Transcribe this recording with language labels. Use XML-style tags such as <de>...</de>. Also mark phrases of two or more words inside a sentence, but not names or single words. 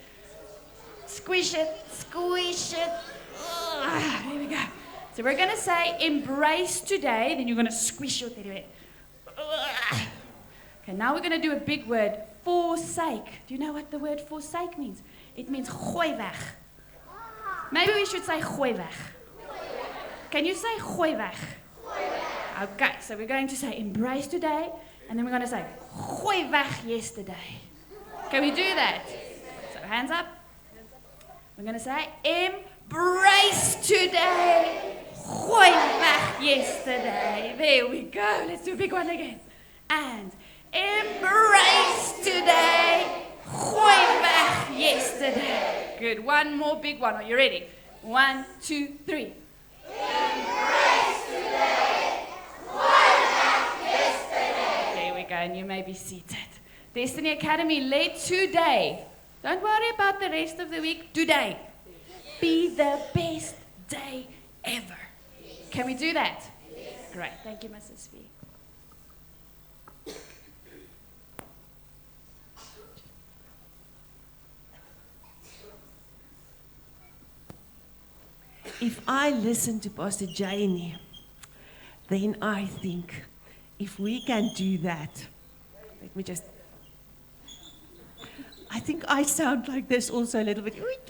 <en>Squish it, squish it. There we go. So we're going to say embrace today, then you're going to squish your teddy bear. Okay, now we're going to do a big word, forsake. Do you know what the word forsake means? It means</en> <af>gooi weg.</af> <en>Maybe we should say</en> <af>gooi weg.</af> <en>Can you say</en> <af>gooi weg?</af> <en>Okay, so we're going to say embrace today, and then we're going to say</en> <af>gooi weg</af> <en>yesterday. Can we do that? So hands up. We're going to say embrace today,</en> <af>gooi weg</af> <en>yesterday. There we go. Let's do a big one again. And embrace today,</en> <af>gooi weg</af> <en>yesterday. Good. One more big one. Are you ready? 1, 2, 3. Embrace today,</en> <af>gooi weg</af> <en>yesterday. There we go. And you may be seated. Destiny Academy, let today, don't worry about the rest of the week, today, be the best day ever. Can we do that? Great. Thank you, Mrs. V. If I listen to Pastor Janie, then I think if we can do that, let me just, I think I sound like this also a little bit.</en>